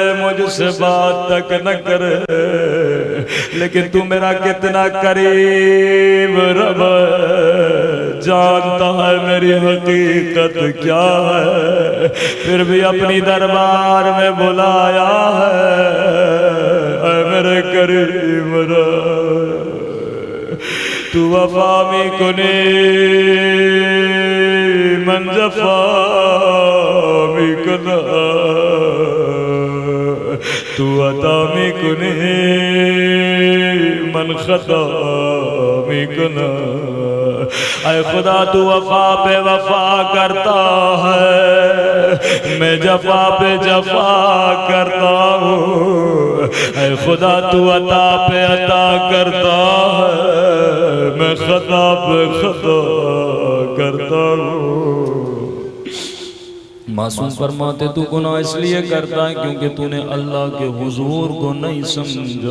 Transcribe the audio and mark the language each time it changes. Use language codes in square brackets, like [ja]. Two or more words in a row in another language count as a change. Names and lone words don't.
[ur] مجھ سے بات تک نہ کرے لیکن تو میرا کتنا قریب رب جانتا ہے میری حقیقت کیا ہے پھر بھی اپنی دربار میں بلایا ہے اے میرے قریب رب [fa] تو وفا می کنی من جفا می کنا تو عطا می کنی من خطا می کنا اے خدا [ur] تو وفا پہ وفا کرتا ہے میں جفا پہ جفا کرتا ہوں اے خدا تو عطا پہ عطا کرتا ہے میں خطا پہ خطا کرتا ہوں معصوم فرماتے تو گناہ اس لیے کرتا ہے کیونکہ تو نے اللہ کے حضور کو نہیں سمجھا.